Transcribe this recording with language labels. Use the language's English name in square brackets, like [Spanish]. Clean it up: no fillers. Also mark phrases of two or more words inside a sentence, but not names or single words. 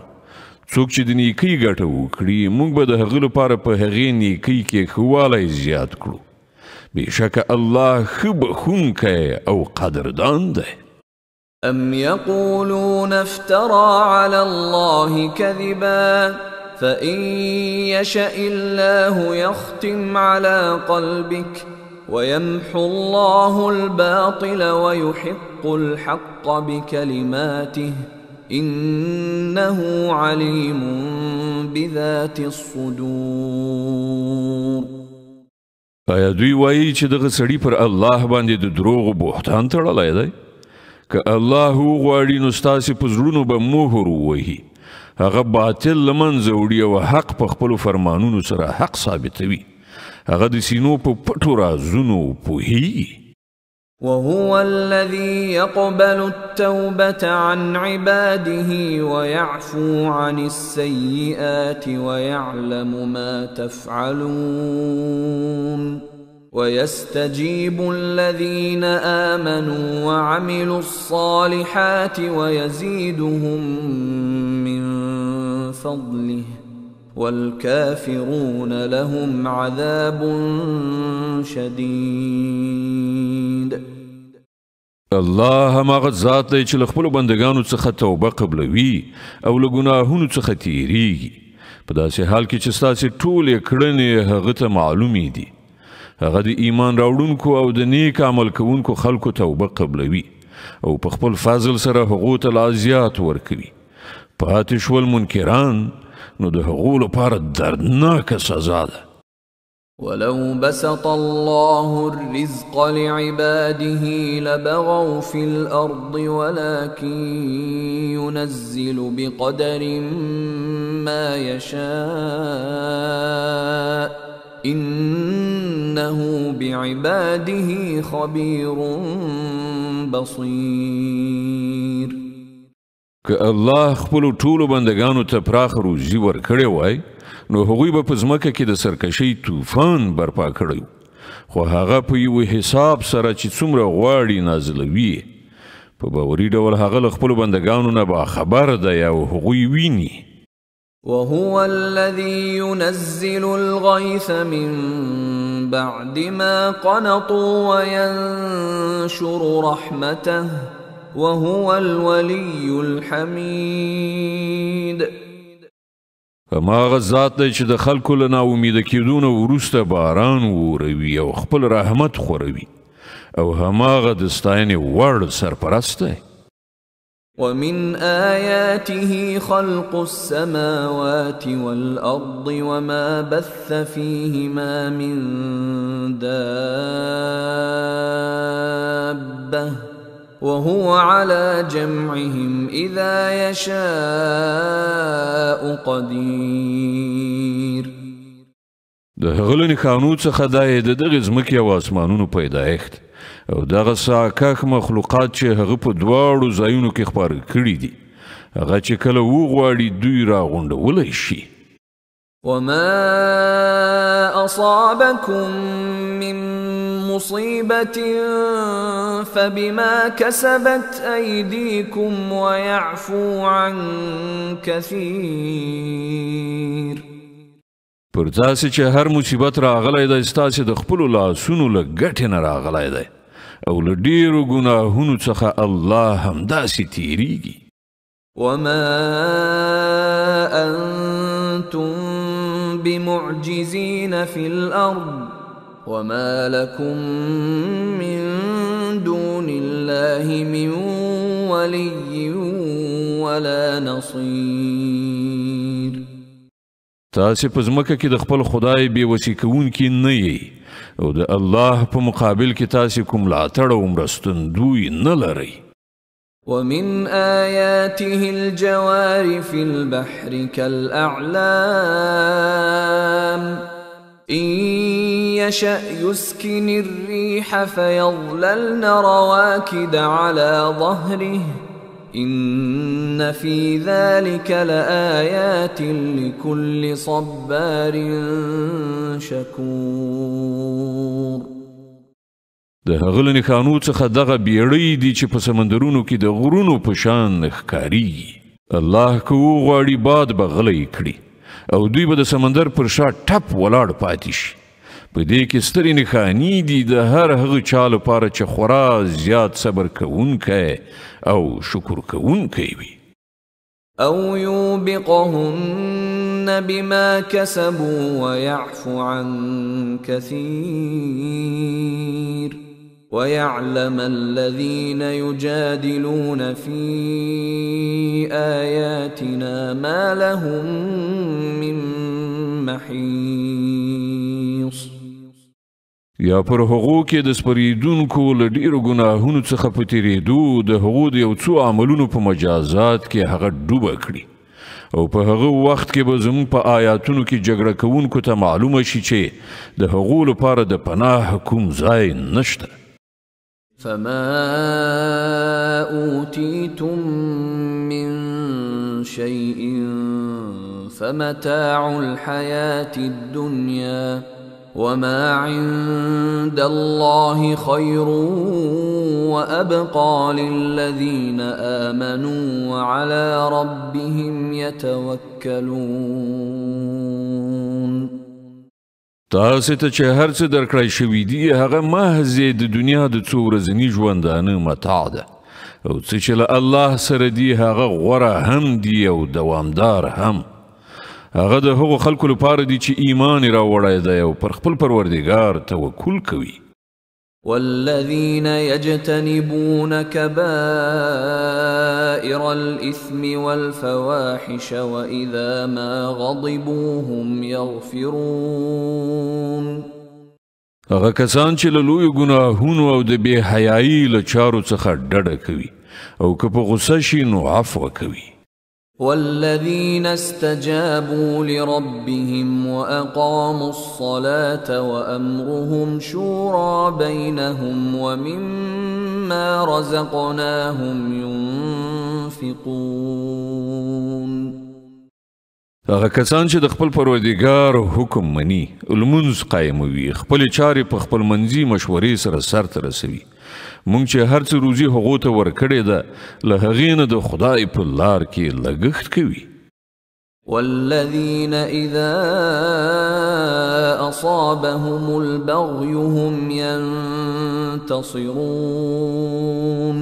[Pashto] څوک چې د نیکۍ ګټه وکړي موږ به د هغه لپاره په هغې نیکۍ کې ښه والی زیات کړو. بېشکه الله ښه بخښونکی او قدردان دی. [Arabic] أم يقولون افترى على الله كذبا فإن يشأ الله يختم على قلبك ويمحو الله الباطل ويحق الحق بكلماته إنه عليم بذات الصدور. [Pashto] آیا دوی وایي چې دغه سړي پر الله باندې د دروغو بهتان تړلی دی؟ که الله وغواړي نو ستاسې په زړونو به مهر ووهي، هغه باطل له منځه وړي او حق په خپلو فرمانونو سره حق ثابتوي. هغه د سینو په پټو رازونو پوهیږي. [Arabic] وهو الذي يقبل التوبة عن عباده ويعفو عن السيئات ويعلم ما تفعلون ويستجيب الذين آمنوا وعملوا الصالحات ويزيدهم من فضله والكافرون لهم عذاب شديد. [Pashto] الله هماغه ذات دی چې له خپلو بندګانو څخه توبه قبلوي او له ګناهونو څخه تیریږي په داسې حال کې چې ستاسې ټولې کړنې هغه ته معلومې دي. هغه د ایمان راوړونکو او د نیک عمل کوونکو خلکو توبه قبلوي او په خپل فضل سره هغو ته لا زیات ورکوي پاتې شول منکران نو د هغو لپاره دردناکه سزا ده [Arabic] ولو بسط الله الرزق لعباده لبغوا في الأرض ولكن ينزل بقدر ما يشاء إنه بعباده خبير بصير [Pashto] که الله خپلو ټولو بندگانو ته پراخ روزي ورکړی وای نو هغوی به په ځمکه کې د سرکشۍ طوفان برپا کړی خو هغه په یو حساب سره چې څومره غواړي نازلوي په باوري ډول هغه له خپلو بندگانو نه باخبر دی او هغوی ویني [Arabic] وهو الذي ينزل الغيث من بعد ما قنطوا وينشر رحمته وهو الولي الحميد [Pashto] هماغه ذات دی چې د خلکو له ناامیده کېدو نه وروسته باران وروي او خپل رحمت خوروي او هماغه د ستاینې وړ سرپرست دی [Arabic] ومن آياته خلق السماوات والأرض وما بث فيهما من دابة وهو على جمعهم إذا يشاء قدير [Pashto] د هغه له نښانو څخه دا یې د دغې ځمکې او اسمانونو پیدایښت او دغه ساکک مخلوقات چې هغه په دواړو ځایونو کې خپاره کړي دي هغه چې کله وغواړي دوی راغونډولی شي [Arabic] وما أصابكم من مصيبة فبما كسبت أيديكم ويعفو عن كثير [Pashto] پر تاسې چې هر مصیبت راغلی دی ستاسې د خپلو لاسونو له ګټې نه راغلی دی او له ډېرو ګناهونو څخه الله همداسې تیریږي [Arabic] وما أنتم بمعجزين في الأرض وما لكم من دون الله من ولي ولا نصير [Pashto] تاسې په ځمکه کې د خپل خدای بېوسي کوونکي نه یئ او د الله په مقابل کې تاسې کوم ملاتړ او مرستندوی نه لرئ [Arabic] ومن آياته الجوار في البحر كالأعلام إن يشأ يسكن الريح فيظللن رواكد على ظهره إن في ذلك لآيات لكل صبار شكور [Pashto] د هغه له نښانو څخه دغه بیړۍ دي چې په سمندرونو کې د غرونو په شان ښکاریږي الله که وغواړي باد به غلی کړي او دوی به د سمندر پر شا ټپ ولاړ پاتې شي په دې کې سترې نښانې دي د هر هغه چا لپاره چې خورا زیات صبر کوونکی او شکر کوونکی وي [Arabic] أو يوبقهن بما كسبوا ويعفو عن كثير ويعلم الذين يجادلون في آياتنا ما لهم من محيص [Pashto] یا پر هغو کې د سپریدونکو له ډیرو ګناهونو څخه په تیریدو د هغو د یو څو عملونو په مجازات کې هغه ډوبه کړي او په هغه وخت کې به زموږ په آیاتونو کې جګړه کوونکو ته معلومه شي چې د هغو لپاره د پناه کوم ځای نشته [Arabic] فما أوتيتم من شيء فمتاع الحياة الدنيا وما عند الله خير وأبقى للذين آمنوا وعلى ربهم يتوكلون [Pashto] تاسې ته چې هر څه درکړی شوي دي هغه محض د دنیا د څو ورځني ژوندانه متاع ده او څه چې له الله سره دي هغه غوره هم دي او دوامدار هم هغه د هغو خلکو لپاره دي چې ایمان یې راوړی دی او پر خپل پروردګار توکل کوي [Arabic] والذين يجتنبون كبائر الإثم والفواحش وإذا ما غضبوا هم يغفرون. [Pashto] هغه کسان چې له لویو ګناهونو او د بې حیایي له چارو څخه ډډه کوي او که په غصه شي نو عفو کوي. [Arabic] والذين استجابوا لربهم وأقاموا الصلاة وأمرهم شورى بينهم ومما رزقناهم ينفقون. [Pashto] هغه کسان چې د خپل پروردګار حکم مني، لمونځ قایموي، خپل چارې په خپل منځي مشورې سره سرته رسوي. مونږ چې هر څه روزي هغو ته ورکړې ده، له هغې نه د خدای په لار کې لګښت کوي. [Arabic] والذین اذا اصابهم البغي هم ينتصرون.